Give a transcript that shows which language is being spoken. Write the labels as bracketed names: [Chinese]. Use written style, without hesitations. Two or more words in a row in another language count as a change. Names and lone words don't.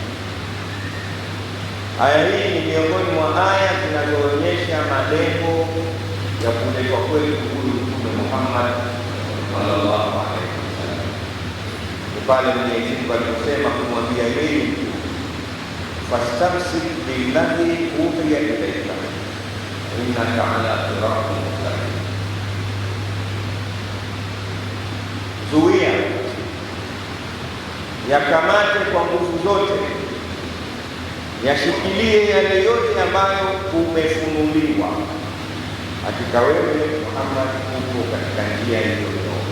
[Swahili] Aya hii ni miongoni mwa aya zinazoonyesha malengo ya kuletwa kwetu huyu Mtume Muhammad [Arabic] صلى الله عليه وسلم. [Swahili] Ni pale Mwenyezi Mungu aliposema kumwambia yeye, [Arabic] فاستمسك بالذي أوحي إليك إنك على صراط مستقيم. [Swahili] Zuia, yakamate kwa nguvu zote, yashikilie yale yote ambayo umefunuliwa. Hakika wewe Muhammad uko katika njia iliyonyooka.